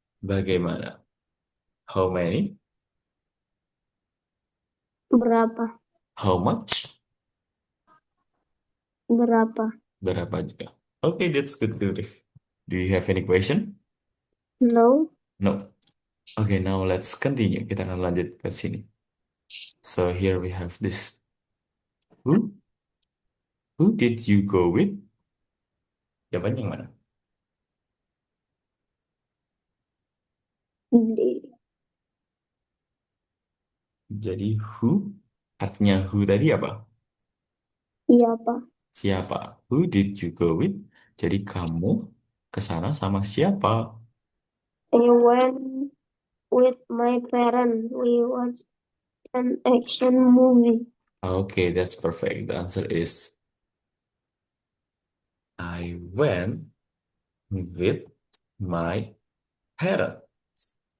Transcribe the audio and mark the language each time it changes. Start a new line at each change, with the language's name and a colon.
Indonesian: bagaimana?
English: How many,
Indonesian: Berapa?
English: how much,
Indonesian: Berapa? berapa juga. Oke,
English: that's good,
Indonesian: Griff.
English: Do you have any question? No. No. Okay, now let's continue.
Indonesian: Kita akan lanjut ke sini.
English: So here we have this. Who? Who did you go with?
Indonesian: Jawabannya yang mana? Di, Jadi who? Artinya who tadi apa? siapa? Siapa?
English: Who did you go with?
Indonesian: Jadi kamu ke sana sama siapa?
English: I went with my parents. We watched an action movie. Okay, that's perfect. The answer is I went with my parents.